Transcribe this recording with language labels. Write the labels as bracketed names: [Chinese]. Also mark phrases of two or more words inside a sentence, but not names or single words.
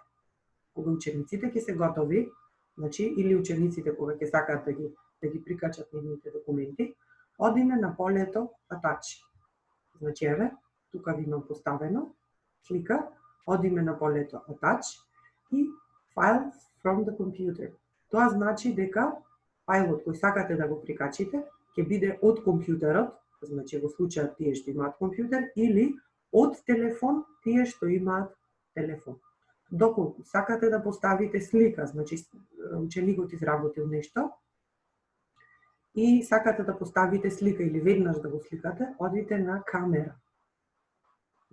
[Macedonian] Кога учениците ќе се готови, значи или учениците кога ќе сакаат да ги прикачат нивните документи, одиме на полето Attach. Значи еве, тука ви имам поставено слика, одиме на полето Attach и [English] File from the computer. [Macedonian] Тоа значи дека фајлот кој сакате да го прикачите ќе биде од компјутерот, значи во случајот тие што имаат компјутер, или од телефон тие што имаат телефон. Доколку сакате да поставите слика, значи ученикот изработил нешто и сакате да поставите слика или веднаш да го сликате, одите на камера.